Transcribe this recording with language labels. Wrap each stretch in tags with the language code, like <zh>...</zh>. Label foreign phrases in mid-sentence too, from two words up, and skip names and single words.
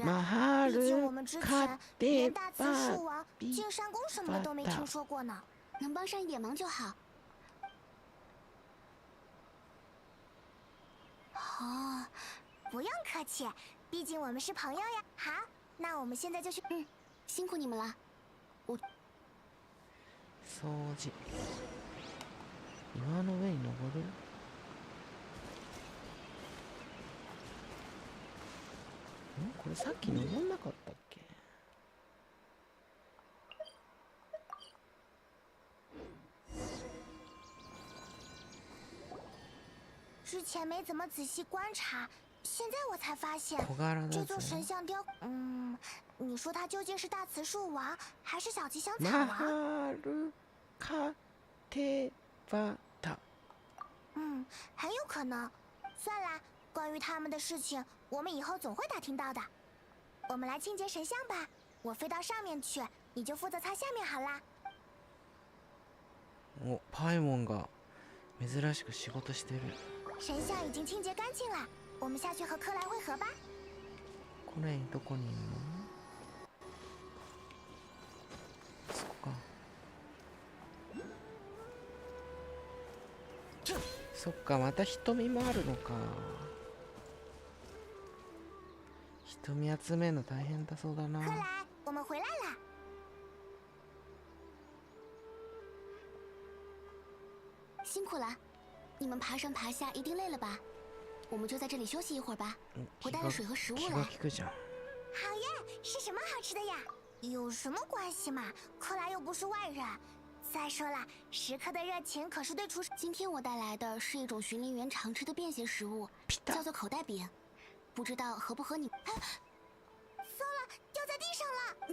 <zh>毕竟我们之前连大慈树王、净山宫什么的都没听说过呢。能帮上一点忙就好。哦，不用客气，毕竟我们是朋友呀。好，那我们现在就去。辛苦你们了。</zh> <ja>掃除。岩の上に登る？これさっき登んなかったっけ？</ja> <zh>之前没怎么仔细观察，现在我才发现</zh> <ja>小柄だ</ja> <zh>这座</zh> <ja>ぜ。</ja> <zh>神像雕，你说它究竟是大慈树王还是小吉祥草</zh> <ja>マ</ja> <zh>王？</zh> <ja>ハルカテバタ。</ja> <zh>很有可能。算了，关于他们的事情，我们以后总会打听到的。我们来清洁神像吧，我飞到上面去，你就负责擦下面好啦。</zh> <ja>お、パイモンが珍しく仕事してる。</ja> <zh>神像已经清洁干净了，我们下去和克莱会合吧。</zh> <ja>これどこにいるの？そっか。そっか、また瞳もあるのか。瞳集めるの大変だそうだな。</ja> <zh>克莱，我们回来了。辛苦了，你们爬上爬下一定累了吧？我们就在这里休息一会儿吧。我带了水和食物</zh> <ja>気が</ja> <zh>来。</zh> <ja>利くじゃん。</ja> <zh>好耶，是什么好吃的呀？有什么关系嘛？克莱又不是外人。再说了，食客的热情可是对厨师。今天我带来的是一种巡灵员常吃的便携食物，叫做口袋饼，不知道合不合你。啊，糟了，掉在地上了。</zh>